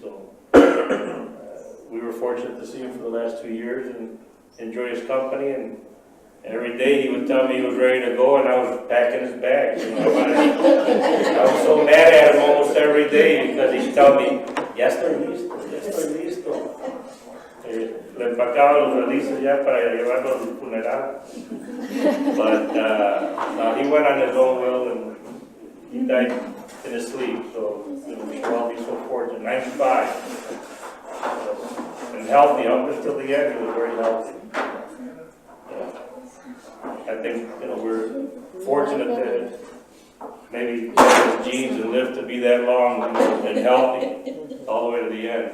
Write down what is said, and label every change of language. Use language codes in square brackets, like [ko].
[en] So we were fortunate to see him for the last 2 years and enjoy his company. And every day he would tell me he was ready to go, and I was packing his bags. You know, I was so mad at him almost every day because he'd tell me, [es] "Ya estoy listo, ya estoy listo." Le empacaba los valices ya para llevarlo al funeral. [en] But no, he went on his own will, and he died in his sleep. So you know, we should all be so fortunate. 95, and healthy up until the end. He was very healthy. I think, you know, we're fortunate to maybe have his genes and live to be that long and healthy all the way to the end.